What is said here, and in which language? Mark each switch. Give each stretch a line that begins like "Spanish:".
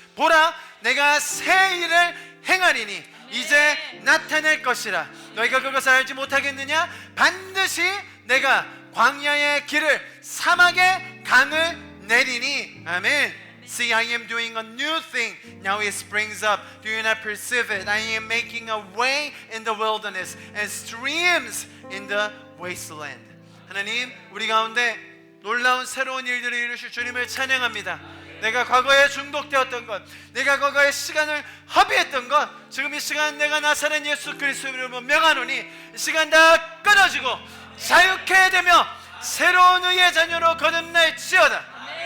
Korean: 보라, 내가 새 일을 행하리니 이제 나타낼 것이라. 너희가 그것을 알지 못하겠느냐? 반드시 내가 광야의 길을 사막의 강을 내리니. 아멘.
English: See, I am doing a new thing. Now it springs up. Do you not perceive it? I am making a way in the wilderness and streams in the wasteland.
Korean: 하나님, 우리 가운데 놀라운 새로운 일들을 이루실 주님을 찬양합니다. 내가 과거에 중독되었던 것, 내가 과거에 시간을 허비했던 것, 지금 이 시간 내가 나사렛 예수 그리스도의 이름으로 명하노니 이 시간 다 끊어지고 자유케 되며 새로운 의의 자녀로 거듭날지어다.